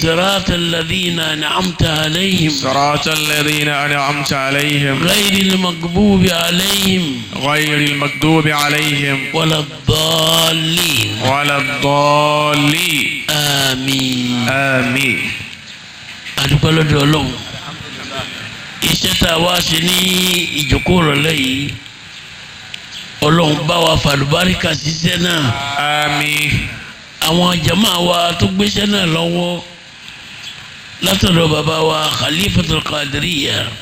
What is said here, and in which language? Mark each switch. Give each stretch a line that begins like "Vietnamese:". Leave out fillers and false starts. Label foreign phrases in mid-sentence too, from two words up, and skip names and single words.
Arabic: صراط الذين أنعمت عليهم صراط الذين أنعمت عليهم غير المغضوب عليهم غير المغضوب عليهم ولا الضالين ولا الضالين آمين آمين
Yoruba: adúpẹ́ lọ́dọ̀ Ọlọ́run iṣẹ́ tá a wá ṣe ní ìjókòó rọ̀lẹ́ yìí Ọlọ́run bá wa fàlùbáríkà ṣiṣẹ́ náà
Arabic: آمين
Yoruba: àwọn jama wa tó gbéṣẹ́ náà lọ́wọ́ látọ̀dọ̀ bàbá wa Khalifatul Qadiriyya